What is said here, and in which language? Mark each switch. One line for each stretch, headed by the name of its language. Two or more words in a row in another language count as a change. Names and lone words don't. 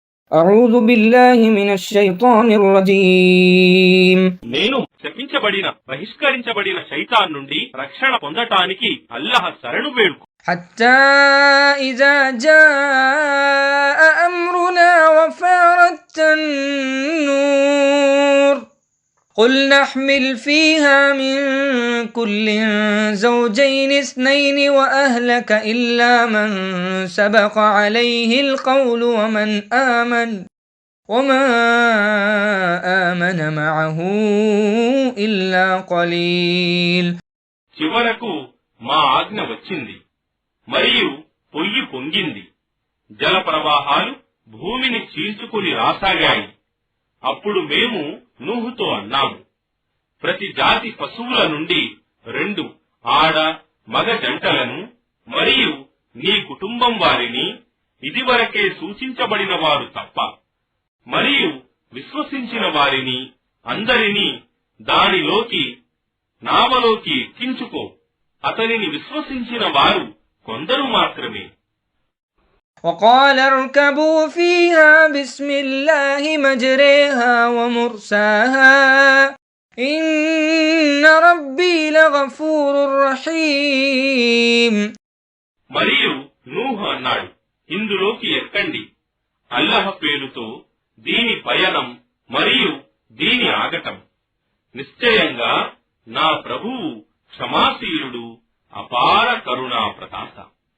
Arabic: أعوذ بالله من الشيطان الرجيم
Telugu: నేను శపించబడిన బహిష్కరించబడిన శైతాన్ నుండి రక్షణ పొందటానికి అల్లాహ్ శరణు వేడుకు.
Arabic: حتى إذا جاء أمرنا وفارت النور قل نحمل فيها من كل زوجين اثنين وأهلك إلا من سبق عليه القول وما آمن معه إلا قليل.
Telugu: చివరకు మా ఆజ్ఞ వచ్చింది మరియు పొయ్యి పొంగింది, జల ప్రవాహాలు భూమిని చీల్చుకుని రాసాగాయి. అప్పుడు మేము నూహుతో అన్నాము, ప్రతి జాతి పశువుల నుండి 2 ఆడ మగ జంటలను మరియు నీ కుటుంబం వారిని ఇదివరకే సూచించబడిన వారు తప్ప మరియు విశ్వసించిన వారిని అందరినీ దానిలోకి నావలోకి ఎక్కించుకో. అతనిని విశ్వసించిన వారు కొందరు మాత్రమే.
Arabic: وقال اركبوا فيها بسم الله مجريها ومرساها إن ربي لغفور رحيم.
Telugu: మరియు నూహు అన్నాడు, ఇందులోకి ఎక్కండి, అల్లాహ్ పేరుతో దీని పయనం మరియు దీని ఆగటం. నిశ్చయంగా నా ప్రభువు క్షమాశీలుడు, అపార కరుణా ప్రదాత.